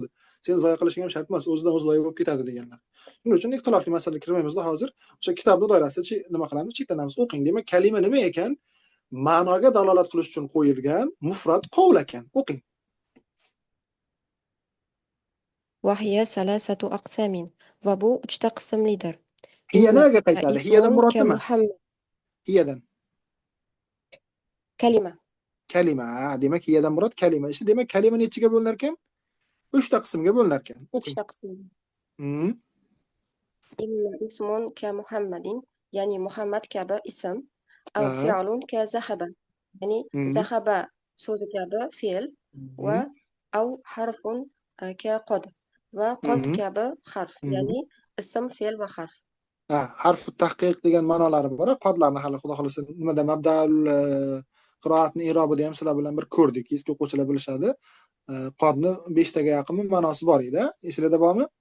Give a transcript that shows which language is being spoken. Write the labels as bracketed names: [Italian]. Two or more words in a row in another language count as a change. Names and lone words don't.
[Uzbek] Sen zoya qilishing ham shart emas, o'zidan o'zi zoya bo'lib ketadi deganlar. Shuning uchun ixtilofli masalaga kirmaymizda hozir o'sha kitobni doirasida nima qilamiz? Cheklanamiz, o'qing. Demak, kalima nima ekan? Ma'noga dalolat qilish uchun qo'yilgan mufrad qovul ekan. O'qing. [Arabic] وهي ثلاثة أقسام. [Uzbek] Va bu 3 ta qismlidir. Hiya إن nimaga qaytadi? Hiyadan اسم murod nima? كمحمد Hiyadan. كلمة Kalima. Demak, hiyadan murod kalima. Işte demak, kalima nechiga bo'linar ekan? 3 ta qismga bo'linar ekan. O'qing. شخص. Hmm. [Arabic] إن اسم كمحمد يعني محمد [Uzbek] kabi ism [Arabic] أو [Uzbek] Ha. [Arabic] فعل كذهب يعني Hmm. [Uzbek] ذهب so'zi kabi fe'l va [Arabic] أو حرف كقد وقد Hmm. [Uzbek] kabi harf ya'ni ism fe'l va harf. Ha, [Arabic] حرف تحقيق [Uzbek] degan ma'nolari bor. Qodlarni hali xudo xolisa nimada mabdal qiroatni irobida ham sizlar bilan bir ko'rdik. Eski o'quvchilar bilishadi. Qodni 5 taga yaqin ma'nosi bor edi. Esinglarda bormi?